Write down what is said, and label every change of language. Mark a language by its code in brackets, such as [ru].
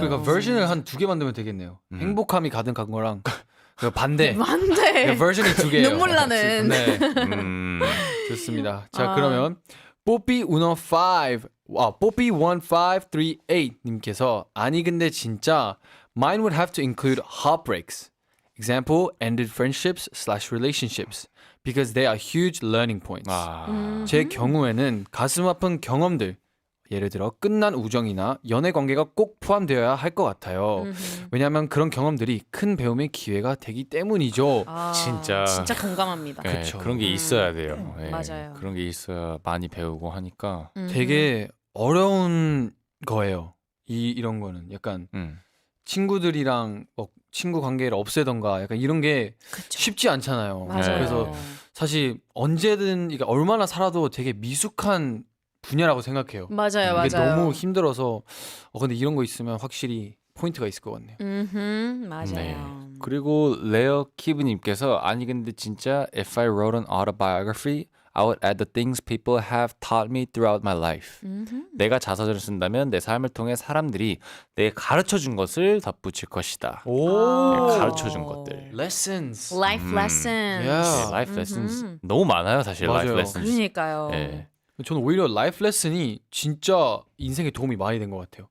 [ko] 그러니까 버전을 한 2개 만들면 되겠네요. 행복함이 가득한 거랑 그 반대. 맞네. 버전이 2개예요. 눈물 나는. 네, 음, 좋습니다. 자, 그러면 뽀삐1538 님께서 아니 근데 진짜 [en] mine would have to include heartbreaks. Example, ended friendships/relationships because they are huge learning points. [ko] 제 경우에는 가슴 아픈 경험들, 예를 들어 끝난 우정이나 연애 관계가 꼭 포함되어야 할 것 같아요. 왜냐하면 그런 경험들이 큰 배움의 기회가 되기 때문이죠. 진짜. 진짜 공감합니다. 네, 그쵸. 그런 게 있어야 돼요. 네, 맞아요. 그런 게 있어야 많이 배우고 하니까. 되게 어려운 거예요. 이런 거는 약간 친구들이랑 뭐 친구 관계를 없애던가 약간 이런 게 쉽지 않잖아요. 맞아요. 그래서 사실 언제든 이게 얼마나 살아도 되게 미숙한 분야라고 생각해요. 맞아요, 이게 맞아요. 너무 힘들어서 근데 이런 거 있으면 확실히 포인트가 있을 것 같네요. 맞아요. 네. 그리고 레어 키브님께서 아니 근데 진짜 [en] if I wrote an autobiography, I would add the things people have taught me throughout my life. [ko] 내가 자서전을 쓴다면 내 삶을 통해 사람들이 내게 가르쳐준 것을 덧붙일 것이다. 네, 가르쳐준 것들. [en] Lessons. Life lessons. Yeah. [ko] 네, [en] life lessons [ko] 너무 많아요 사실. 맞아요. [en] life lessons. [ko] 그러니까요. 네. 저는 오히려 라이프 레슨이 진짜 인생에 도움이 많이 된 것 같아요.